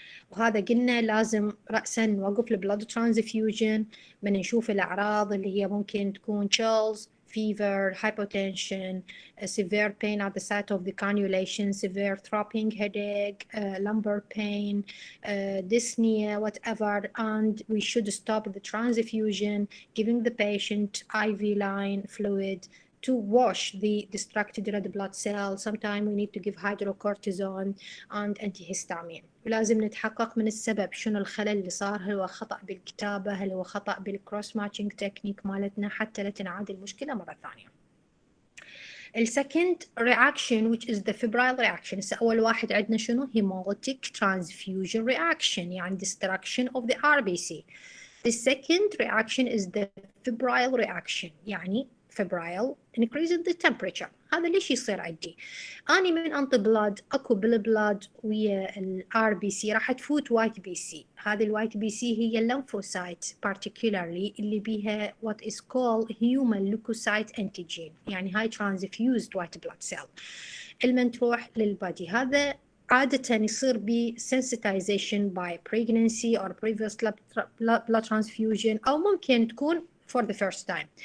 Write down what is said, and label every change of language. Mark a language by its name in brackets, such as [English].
[Arabic] وهذا قلنا لازم رأسا نوقف البلاد ترانسفيوجن من نشوف الأعراض اللي هي ممكن تكون [English] chills, fever, hypotension, severe pain at the site of the cannulation, severe throbbing headache, lumbar pain, dyspnea, whatever, and we should stop the transfusion, giving the patient IV line fluid to wash the distracted red blood cells. Sometimes we need to give hydrocortisone and antihistamine. [Arabic] ولازم نتحقق من السبب، شنو الخلل اللي صار، هل هو خطأ بالكتابة، هل هو خطأ بالكروس ماتشنج تكنيك مالتنا، حتى لا تنعاد المشكلة مرة ثانية. السكند [English] reaction which is the febrile reaction. [Arabic] هسه أول واحد عندنا شنو؟ [English] hemolytic transfusion reaction [Arabic] يعني [English] destruction of the RBC. The second reaction is the febrile reaction يعني febrile increasing the temperature. [Arabic] هذا ليش يصير عندي؟ أنا من أنطي بلاد أكو بالبلاد ويا الار بي سي راح تفوت وايت بي سي. هذه الوايت بي سي هي الليمفوسايت particularly اللي بيها [English] what is called human leukocyte antigen [Arabic] يعني هاي [English] transfused white blood cell. [Arabic] لمن تروح للبادي هذا عادة يصير ب [English] sensitization by pregnancy or previous blood transfusion، [Arabic] أو ممكن تكون [English] for the first time.